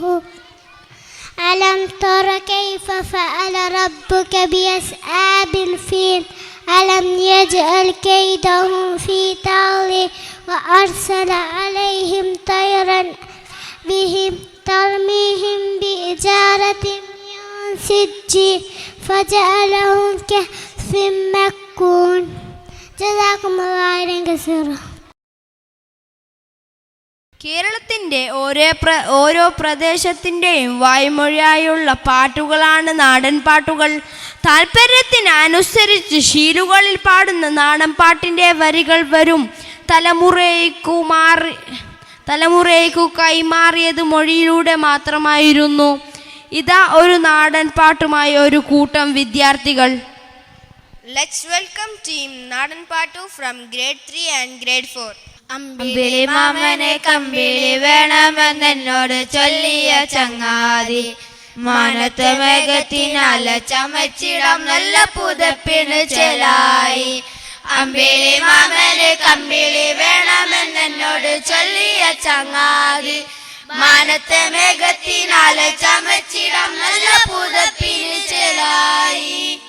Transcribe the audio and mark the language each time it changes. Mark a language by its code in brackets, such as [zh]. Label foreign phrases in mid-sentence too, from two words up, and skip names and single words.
[ar] ألم تر كيف فعل ربك بأصحاب الفيل ألم يجعل كيدهم في تضليل وأرسل عليهم طيرا بهم ترميهم بحجارة من سجيل فجعلهم كعصف مأكول. جزاكم الله خيرا كثيرا. [ml] കേരളത്തിൻ്റെ ഓരോ പ്രദേശത്തിൻ്റെയും വായ്മൊഴിയായുള്ള പാട്ടുകളാണ് നാടൻ പാട്ടുകൾ. താല്പര്യത്തിനനുസരിച്ച് ശീലുകളിൽ പാടുന്ന നാടൻ പാട്ടിൻ്റെ വരികൾ വരും തലമുറയ്ക്കു കൈമാറിയത് മൊഴിയിലൂടെ മാത്രമായിരുന്നു. ഇതാ ഒരു നാടൻ പാട്ടുമായി ഒരു കൂട്ടം വിദ്യാർത്ഥികൾ. [en] Let's welcome team Nadan Patu from grade 3 and grade 4. [ml] അമ്പിളി മാമനെ കമ്പിളി വേണമെന്നോട് ചൊല്ലിയ ചങ്ങാതി, മാനത്തെ മേഘത്തിനാല ചമച്ചിടം നല്ല പുതപ്പിന് ചെലായി. അമ്പിളി മാമനെ കമ്പിളി വേണമെന്നോട് ചൊല്ലിയ ചങ്ങാതി, മാനത്തെ മേഘത്തിനാല ചമച്ചിടം നല്ല പുതപ്പിന് ചെലായി.